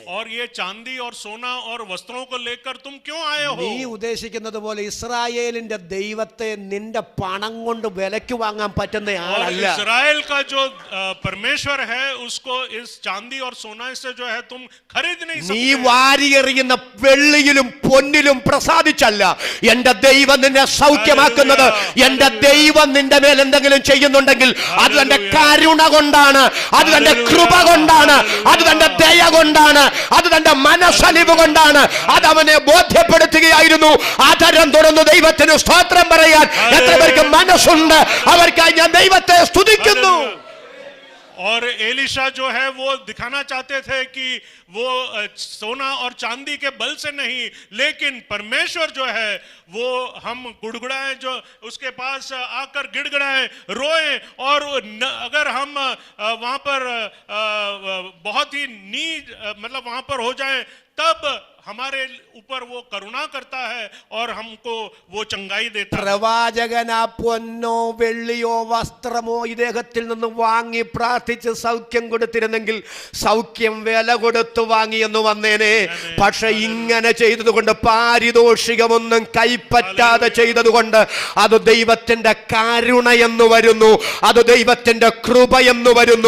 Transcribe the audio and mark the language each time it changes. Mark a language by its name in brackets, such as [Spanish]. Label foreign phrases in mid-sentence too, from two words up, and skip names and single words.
[Hindi] और ये चांदी और सोना और वस्त्रों को लेकर तुम क्यों आए हो? [Malayalam] നീ ഉദ്ദേശിക്കുന്നത് പോലെ ഇസ്രായേലിന്റെ ദൈവത്തെ നിന്റെ പണം കൊണ്ട് വിലക്ക് വാങ്ങാൻ പറ്റുന്ന [Hindi] और [Malayalam] ആളല്ല. [Hindi] इस्राएल का जो परमेश्वर है उसको इस चांदी और सोना से जो है तुम खरीद नहीं [Malayalam] നീ [Hindi] सकते। [Malayalam] വാരിയെറിയുന്ന വെള്ളിയിലും പൊന്നിലും പ്രസാദിച്ചല്ല എന്റെ ദൈവം നിന്നെ സൗഖ്യമാക്കുന്നത്. എന്റെ ദൈവം നിന്റെ മേൽ എന്തെങ്കിലും ചെയ്യുന്നുണ്ടെങ്കിൽ അത് തന്റെ കരുണ കൊണ്ടാണ്, അത് തന്റെ കൃപ കൊണ്ടാണ്, അത് തന്റെ ദയ കൊണ്ടാണ്, അത് തന്റെ മനസ്സലിവ് കൊണ്ടാണ്. അത് അവനെ ബോധ്യപ്പെടുത്തുകയായിരുന്നു. ആദരം തുറന്നു ദൈവത്തിന് സ്തോത്രം പറയാൻ എത്ര പേർക്ക് മനസ്സുണ്ട്? അവർക്കായി ഞാൻ ദൈവത്തെ സ്തുതിക്കുന്നു. [Hindi] और एलिशा जो है वो दिखाना चाहते थे कि वो सोना और चांदी के बल से नहीं, लेकिन परमेश्वर जो है वो हम गुड़गुड़ाएं, जो उसके पास आकर गिड़गड़ाएं, रोएं, और अगर हम वहां पर बहुत ही मतलब वहां पर हो जाएं तब हमारे ऊपर वो करुणा करता है और हमको वो चंगाई देता है। [Malayalam] പ്രവാചകൻ ആ പൊന്നോ വെള്ളിയോ വസ്ത്രമോ ഇദ്ദേഹത്തിൽ നിന്ന് വാങ്ങി പ്രാർത്ഥിച്ച് സൗഖ്യം കൊടുത്തിരുന്നെങ്കിൽ സൗഖ്യം വില കൊടുത്തു വാങ്ങിയെന്ന് വന്നേനെ. പക്ഷെ ഇങ്ങനെ ചെയ്തതുകൊണ്ട്, പാരിതോഷികമൊന്നും കൈപ്പറ്റാതെ ചെയ്തതുകൊണ്ട് അത് ദൈവത്തിന്റെ കരുണയെന്ന് വരുന്നു, അത് ദൈവത്തിന്റെ കൃപയെന്ന് വരുന്നു.